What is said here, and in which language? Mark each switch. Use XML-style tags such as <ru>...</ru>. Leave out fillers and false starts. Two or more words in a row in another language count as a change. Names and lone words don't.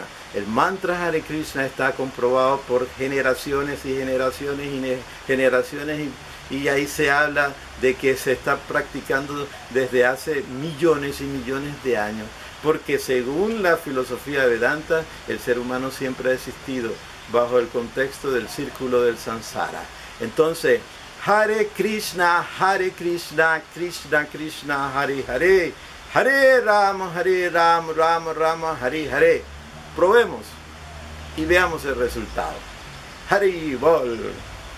<es>El mantra</es> <sa>Hare Krishna</sa> <es>está comprobado por generaciones y generaciones y generaciones y ahí se habla de que se está practicando desde hace millones y millones de años. Porque según la filosofía Vedanta, el ser humano siempre ha existido bajo el contexto del círculo del samsara. Entonces,</es> <sa>Hare Krishna, Krishna Krishna, Hare Hare, Hare Rama, Rama Rama, Hare Hare.</sa> <es>Probemos y veamos el resultado.</es> <sa>Hari Bol.</sa>